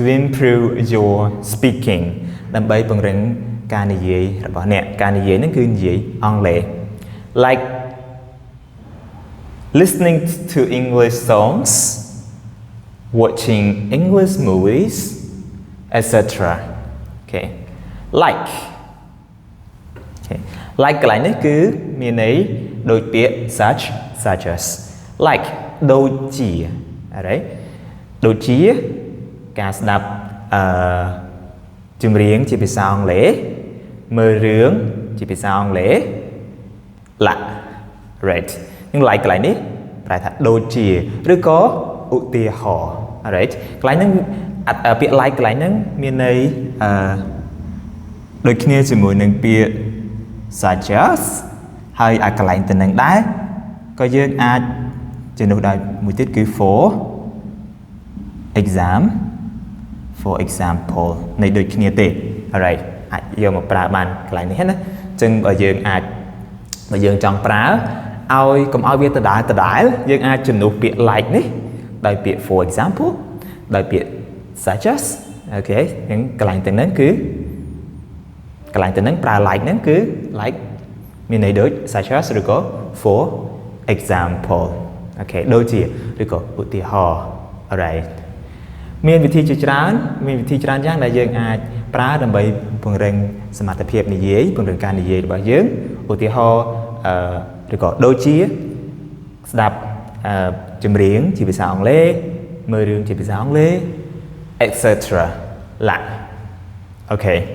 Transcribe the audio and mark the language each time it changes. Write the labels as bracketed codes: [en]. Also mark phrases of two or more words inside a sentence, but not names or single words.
[en] improve your speaking [km] ដើម្បីពង្រឹងការនិយាយរបស់អ្នកការ និយាយហ្នឹងគឺនិយាយអង់គ្លេស [en] like listening to English songs watching English movies etc okay like okay like [km] កន្លែងនេះគឺមានន័យដូចពាក្យ [en] such as like [km] ដូចជា alright ដូចជាការស្ដាប់ ចម្រៀងជាភាសាអង់គ្លេសមើលរឿងជាភាសាអង់គ្លេស [en] like right [km] នឹង like កន្លែងនេះប្រែថាដូចជាឬក៏ឧទាហរណ៍ alright កន្លែងហ្នឹងពាក្យ like កន្លែងហ្នឹងមានន័យដូចគ្នាជាមួយនឹងពាក្យ [en] such as [km] ហើយកន្លែងទៅនឹងដែរក៏យើងអាចជំនួសដោយមួយទៀតគឺ for example នៃដូចគ្នាទេ alright អាចយកមកប្រើបានកន្លែងនេះណាអញ្ចឹងបើយើងចង់ប្រើឲ្យកុំឲ្យវាដដែលយើងអាចជំនួសពាក្យ like នេះដោយពាក្យ [en] for example [km] ដោយពាក្យ [en] such as [km] អូខេអញ្ចឹងកន្លែងទាំងហ្នឹងគឺកន្លែងទាំងហ្នឹង ប្រើ like ហ្នឹងគឺ like មានន័យដូច [en] such as [km] ឬក៏ [en] for example [km] អូខេដូចជាឬក៏ឧទាហរណ៍ alright មានវិធីជាច្រើនយ៉ាងដែលយើងអាចប្រើដើម្បីពង្រឹងសមត្ថភាពនិយាយពង្រឹងការនិយាយរបស់យើងឧទាហរណ៍ឬក៏ដូចជាស្ដាប់ចម្រៀងជាភាសាអង់គ្លេសមើលរឿងជាភាសាអង់គ្លេស etc ឡាអូខេ